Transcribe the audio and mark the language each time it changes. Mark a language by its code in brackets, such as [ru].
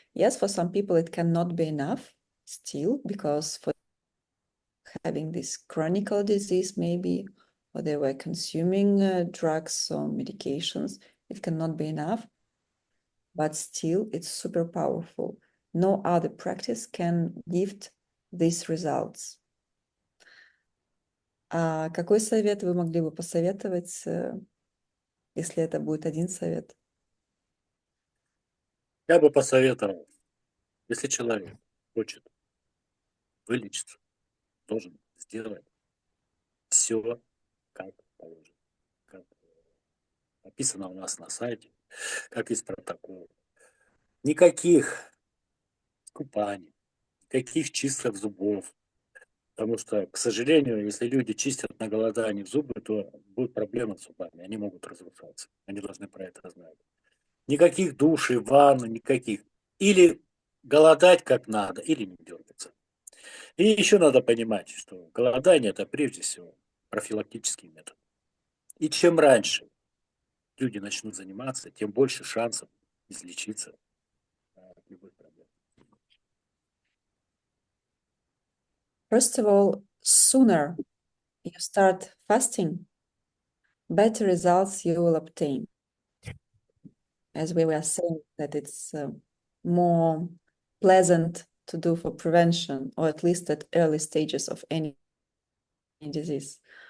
[en] Yes, for some people it cannot be enough still, because for having this chronic disease maybe, or they were consuming drugs or medications, it cannot be enough, but still it's super powerful. No other practice can give these results. [ru] А какой совет вы могли бы посоветовать, если это будет один совет? Я бы посоветовал, если человек хочет вылечиться, должен сделать все, как положено, как написано у нас на сайте, как есть протокол. Никаких купаний, никаких чисток зубов. Потому что, к сожалению, если люди чистят на голодании зубы, то будут проблемы с зубами, они могут разрушаться. Они должны про это знать. Никаких душей, ванн, никаких. Или голодать как надо, или не дергаться. И еще надо понимать, что голодание – это прежде всего профилактический метод. И чем раньше люди начнут заниматься, тем больше шансов излечиться от любых проблем. [en] First of all, sooner you start fasting, better results you will obtain. As we were saying, that it's more pleasant to do for prevention, or at least at early stages of any disease.